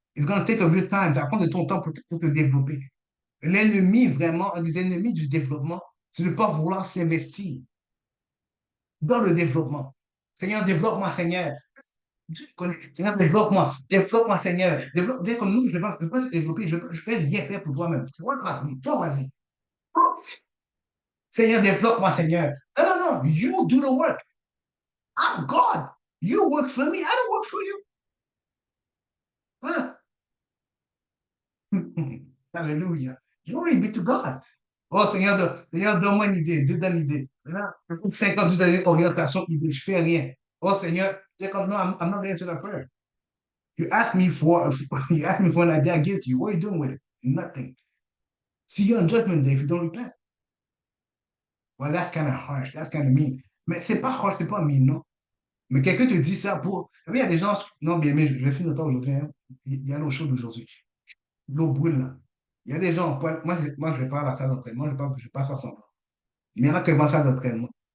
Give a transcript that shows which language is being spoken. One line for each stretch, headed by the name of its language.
English: It's gonna take a little time,
French: ça prend de ton temps pour te développer. L'ennemi, vraiment, un des ennemis du développement, c'est de ne pas vouloir s'investir dans le développement. Seigneur, développe-moi, Seigneur. Seigneur, développe-moi, développe-moi, Seigneur. Développe, dès que nous, je vais pas te développer, je vais bien faire pour toi-même. Tu vois, toi, vas-y. Oh, Seigneur, développe-moi, Seigneur.
English: Non, non, non, you do the work. I'm God. You work for me, I don't work for you. Huh? Alléluia. Glory be to God.
French: Oh Seigneur, Seigneur, donne-moi une idée, donne une idée. Là, 50 d'années d'orientation, je fais rien. Oh Seigneur, c'est comme non,
English: I'm not answering that prayer. You asked me for you asked me for an idea, I gave it to you. What are you doing with it? Nothing. See you on judgment day if you don't repent. Well, that's kind of harsh, that's kind of mean.
French: Mais c'est pas harsh, c'est pas mean, non? Mais quelqu'un te dit ça pour. Oui, il y a des gens. Non, bien, mais je vais finir le temps aujourd'hui, hein. Il y a l'eau chaude aujourd'hui. L'eau brûle là. Il y a des gens, moi, je vais pas à la salle d'entraînement, je vais pas faire semblant. Il y en a qui vont à la salle d'entraînement.